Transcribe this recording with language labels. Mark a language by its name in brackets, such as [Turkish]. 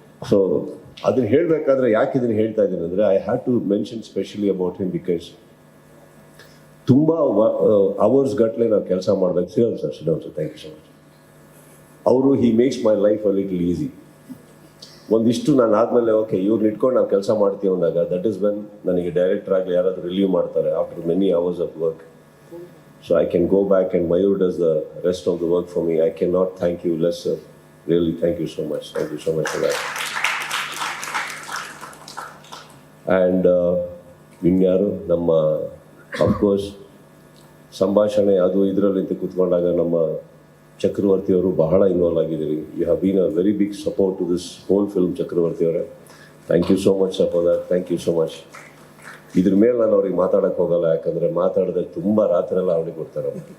[Kannada] So ಅದನ್ನು ಹೇಳಬೇಕಾದ್ರೆ ಯಾಕೆ ಇದನ್ನು ಹೇಳ್ತಾ ಇದ್ದೀನಿ ಅಂದರೆ, [English] I have to mention specially about him because [Kannada] ತುಂಬ ಅವರ್ಸ್ ಗಟ್ಟಲೆ ನಾವು ಕೆಲಸ ಮಾಡಬೇಕು. [English] Shriram sir, thank you so much. ಅವರು he makes my life a little easy. [Kannada] ಒಂದಿಷ್ಟು ನಾನು ಆದಮೇಲೆ ಓಕೆ ಇವ್ರನ್ನ ಇಟ್ಕೊಂಡು ನಾವು ಕೆಲಸ ಮಾಡ್ತೀವಿ ಅಂದಾಗ [English] that is when [Kannada] ನನಗೆ ಡೈರೆಕ್ಟರ್ ಆಗಲಿ ಯಾರಾದರೂ ರಿಲೀವ್ ಮಾಡ್ತಾರೆ [English] After many hours of work. So I can go back and Mayur does the rest of the work for me. I cannot thank you less, sir. Really, thank you so much. Thank you so much for that. [Kannada] And ಇನ್ಯಾರು ನಮ್ಮ of course ಸಂಭಾಷಣೆ ಅದು ಇದರಲ್ಲಿ ಅಂತ ಕೂತ್ಕೊಂಡಾಗ ನಮ್ಮ ಚಕ್ರವರ್ತಿ ಅವರು ಬಹಳ involve ಆಗಿದ್ದೀರಿ. [English] You have been a very big support to this whole film Chakravarthi ಅವರೇ. Thank you so much [Kannada] sir for that. Thank you so much. ಇದ್ರ ಮೇಲೆ ನಾನು ಅವ್ರಿಗೆ ಮಾತಾಡೋಕ್ಕೆ ಹೋಗಲ್ಲ, ಯಾಕಂದರೆ ಮಾತಾಡಿದ್ರೆ ತುಂಬ ರಾತ್ರೆಲ್ಲ ಅವ್ರಿಗೆ ಕೊಡ್ತಾರೆ.